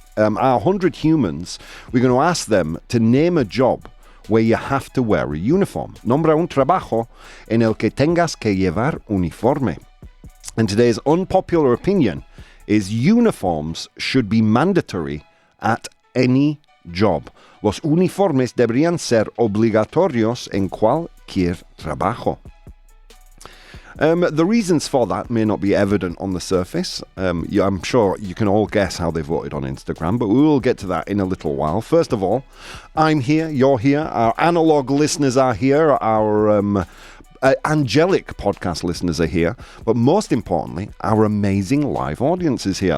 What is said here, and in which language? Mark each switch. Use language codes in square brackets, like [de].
[en] Our 100 humans, we're going to ask them to name a job where you have to wear a uniform. [es] Nombra un trabajo en el que tengas que llevar uniforme. [en] And today's unpopular opinion is uniforms should be mandatory at any job. [es] Los uniformes deberían ser obligatorios en cualquier trabajo. [en] The reasons for that may not be evident on the surface. I'm sure you can all guess how they voted on Instagram, but we will get to that in a little while. First of all, I'm here, you're here, our analog listeners are here, our angelic podcast listeners are here, but most importantly, our amazing live audience is here.